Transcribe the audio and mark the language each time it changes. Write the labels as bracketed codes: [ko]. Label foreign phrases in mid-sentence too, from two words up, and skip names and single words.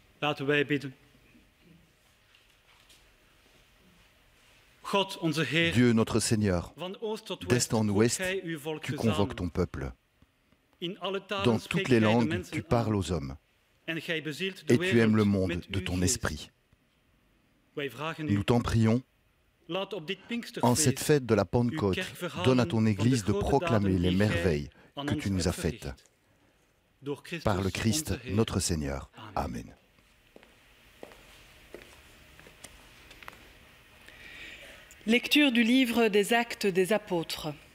[nl] Laten wij bidden. God, onze Heer, [fr] Dieu notre Seigneur, [nl] van oost tot [fr] d'est [nl] west en roept [fr] ouest, [nl] gij uw volk [fr] tu [nl] tezamen. [fr] convoques ton peuple. [nl] In alle talen [fr] Dans [nl] spreekt [fr] toutes [nl] gij [fr] les [nl] de [fr] langues, [nl] mensen [fr] tu [nl] aan. [fr] parles aux hommes. [nl] En gij bezielt de [fr] Et tu aimes le [nl] wereld [fr] monde [nl] met [fr] de [nl] uw [fr] ton [nl] geest. [fr] esprit. [nl] Wij vragen u, [fr] Nous t'en prions, [nl] laat op dit [fr] en [nl] Pinksterfeest [fr] cette fête de la Pentecôte, donne à ton Église de proclamer les merveilles que tu nous as faites. [nl] door Christus, [fr] Par le Christ, [nl] onze Heer. [fr] notre Seigneur. [nl] Amen. [fr] Amen. Lecture du livre des Actes des Apôtres.